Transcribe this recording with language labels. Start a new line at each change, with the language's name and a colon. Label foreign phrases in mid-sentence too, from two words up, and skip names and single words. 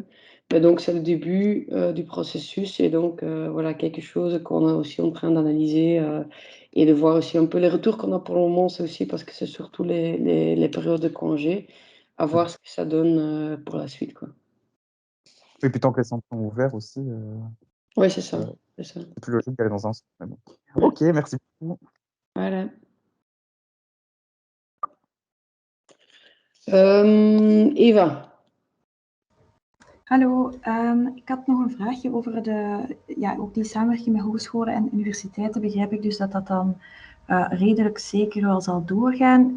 French: Mais donc c'est le début du processus et donc voilà quelque chose qu'on est aussi en train d'analyser et de voir aussi un peu les retours qu'on a pour le moment, c'est aussi parce que c'est surtout les périodes de congé, à voir ce que ça donne pour la suite, quoi. Et puis tant que les centres sont ouverts aussi, Oui, c'est ça, euh, c'est ça. c'est plus logique d'aller dans un centre. Mais bon. Ouais, Ok, merci beaucoup. voilà. Eva.
Dutch: Hallo, ik had nog een vraagje over ook die samenwerking met hogescholen en universiteiten. Begrijp ik dus dat dat dan redelijk zeker wel zal doorgaan.